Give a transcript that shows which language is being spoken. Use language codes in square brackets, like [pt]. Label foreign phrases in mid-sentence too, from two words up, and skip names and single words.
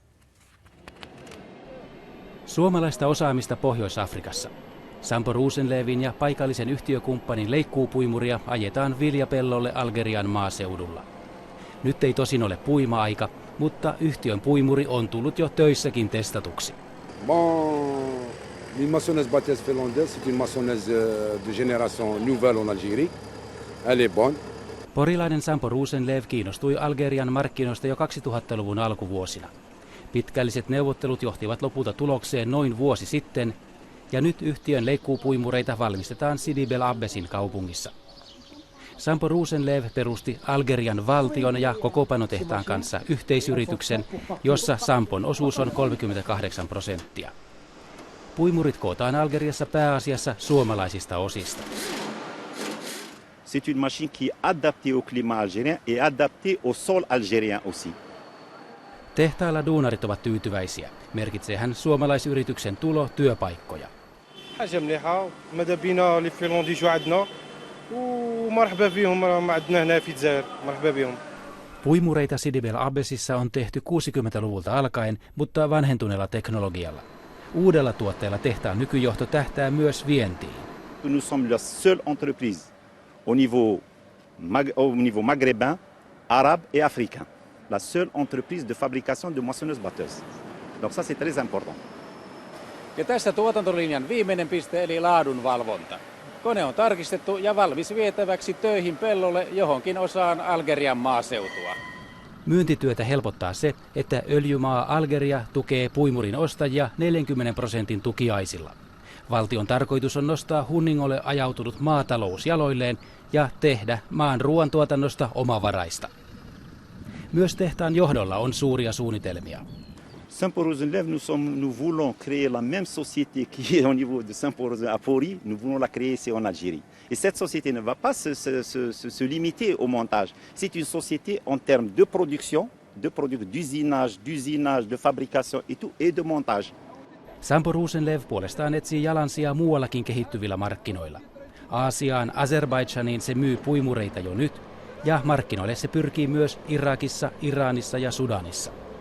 [fi] Suomalaista osaamista Pohjois-Afrikassa. Sampo Rosenlewin ja paikallisen yhtiökumppanin leikkuupuimuria ajetaan viljapellolle Algerian maaseudulla. Nyt ei tosin ole puima-aika, mutta yhtiön puimuri on tullut jo töissäkin testatuksi. [fr] Une moissonneuse batteuse finlandaise, c'est une moissonneuse de génération nouvelle en Algérie. Elle est bonne. [fi] Porilainen Sampo Rosenlew kiinnostui Algerian markkinoista jo 2000-luvun alkuvuosina. Pitkälliset neuvottelut johtivat lopulta tulokseen noin vuosi sitten, ja nyt yhtiön leikkuupuimureita valmistetaan Sidi Bel Abbesin kaupungissa. Sampo Rosenlew perusti Algerian valtion ja kokopanotehtaan kanssa yhteisyrityksen, jossa Sampon osuus on 38%. Puimurit kootaan Algeriassa pääasiassa suomalaisista osista. C'est une machine qui est adaptée au climat algérien et adaptée au sol algérien aussi. Tehtailla duunarit ovat tyytyväisiä. Merkitsee hän suomalaisyrityksen tulo työpaikkoja. [ar] حاجة مليحة ماذا بينا لي فيلون يجوا عندنا ومرحبا بهم راهم عندنا هنا في الجزائر مرحبا بهم. [fi] Puimureita Sidi Bel Abbesissa on tehty 60-luvulta alkaen, mutta vanhentuneella teknologialla. Uudella tuotteella tehtaan nykyjohto tähtää myös vientiin. [fr] Nous sommes la seule entreprise au niveau maghrébin, arabe et africain. La seule entreprise de fabrication de moissonneuses batteuses. Donc ça c'est très important. [fi] Ja tässä tuotantolinjan viimeinen piste eli laadunvalvonta. Kone on tarkistettu ja valmis vietäväksi töihin pellolle johonkin osaan Algerian maaseutua. Myyntityötä helpottaa se, että öljymaa Algeria tukee puimurin ostajia 40% tukiaisilla. Valtion tarkoitus on nostaa hunningolle ajautunut maatalous jaloilleen ja tehdä maan ruoantuotannosta omavaraista. Myös tehtaan johdolla on suuria suunnitelmia. [fr] Sampo Rosenlew, nous voulons créer la même société qui est au niveau de Sampo Rosenlew à Pori, nous voulons la créer ici en Algérie. Et cette société ne va pas se limiter au montage. C'est une société en termes de production, d'usinage, de fabrication et tout, et de montage. [fi] Sampo Rosenlew puolestaan etsii jalansijaa muuallakin kehittyvillä markkinoilla. Aasiaan, Azerbaidžaniin se myy puimureita jo nyt, ja markkinoille se pyrkii myös Irakissa, Iranissa ja Sudanissa.